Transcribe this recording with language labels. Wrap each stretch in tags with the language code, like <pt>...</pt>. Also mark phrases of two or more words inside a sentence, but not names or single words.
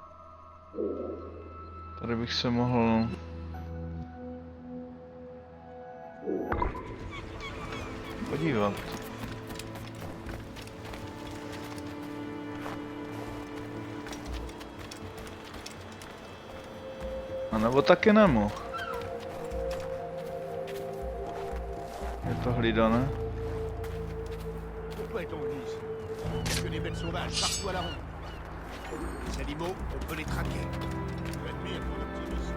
<cs>Tady bych se mohl... podívat. A nebo taky nemohl. Je to hlídané.</cs> <fr>Pourquoi est-on venu ici? Que des bêtes sauvages partout à la ronde. Les animaux, on peut les traquer. J'admire ton optimisme.</fr>